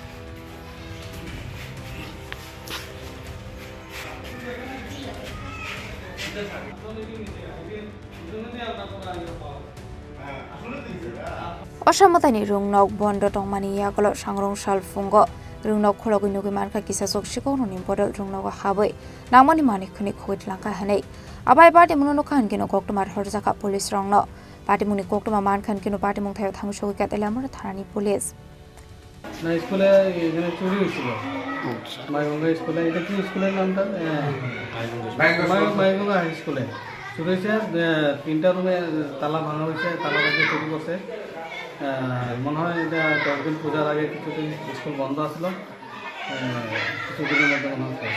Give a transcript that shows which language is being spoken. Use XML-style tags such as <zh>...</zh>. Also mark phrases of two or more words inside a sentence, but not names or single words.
<trp>Osamatani rungnok bondo tongmani yakolo sangrong salfungo rungnok khologi nugi marka kisa sok shikono ni bodol rungnok habai nangmani mani khuni khoi tlangka hanai abai party muno khan kino koktomar horjaka police rongno party muni koktoma man khan kino party mung thayo thang shogi ka telamur thanani police</trp> <bn>না স্কুলে এখানে চুরি হয়েছিল মাইগঙ্গা স্কুলে এটা কি স্কুলের নামটা মাইগঙ্গা হাই স্কুলে চুরি হয়েছে 3টা রুমে তালা ভাঙা হয়েছে তালা ভাঙে চুরি করছে মনে হয় এটা 10 দিন পূজার আগে কিছুদিন স্কুল বন্ধ আসলো কিছুদিনের মধ্যে মনে হয়</bn>